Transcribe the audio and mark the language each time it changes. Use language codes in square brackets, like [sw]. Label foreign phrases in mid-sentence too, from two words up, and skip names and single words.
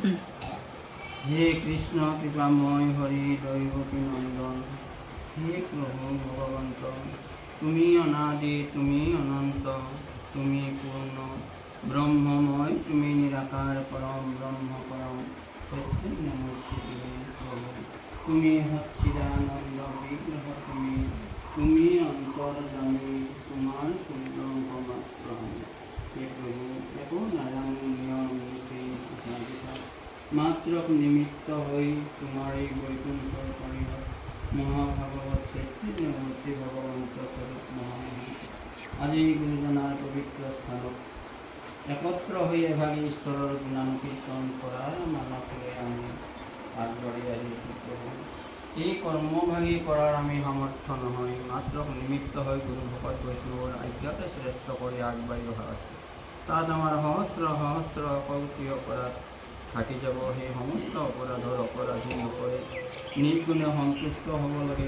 [as] হে কৃষ্ণ কৃপাময় হৰি দৈৱকী নন্দন হে প্ৰভু ভগৱন্ত তুমি অনাদি তুমি অনন্ত তুমি পূৰ্ণ ব্ৰহ্মময় তুমি নিৰাকাৰ পৰম ব্ৰহ্ম পৰম চৈতন্য মূৰ্তি প্ৰভু তুমি সচ্চিদানন্দ বিগ্ৰহ তুমি অন্তৰ্যামী তোমাৰ পূৰ্ণ মাত্ৰ হে প্ৰভু একো নাৰায়ণ নিয়ম মাত্ৰ নিমিত্ত হৈ তোমাৰ বৈকুণ্ঠ পৰিহৰ মহাভাগৱত চৈতন্য মূৰ্তি ভগৱন্ত স্বৰূপ মহামহিম আজি গুৰুজনাৰ পৱিত্ৰ স্থান একত্ৰ হৈ এইভাগে ঈশ্বৰৰ গুণানুকীৰ্তন কৰাৰ মালা কৰি আমি আগবাড়ি আহিছোঁ প্ৰভু। এই কৰ্মভাগী কৰাৰ আমি সামৰ্থ্য নহয়, মাত্ৰ নিমিত্ত হৈ গুৰু ভকত বৈষ্ণৱৰ আজ্ঞাতে শ্ৰেষ্ঠ কৰি আগবাঢ়ি অহা আছে। তাত আমাৰ সহস্ৰ সহস্ৰ কৌটি অপৰাধ থাকি যাব। সেই সমস্ত অপৰাধৰ অপৰাধী নকৰে নিৰ্গুণে সন্তুষ্ট হ'ব লাগে।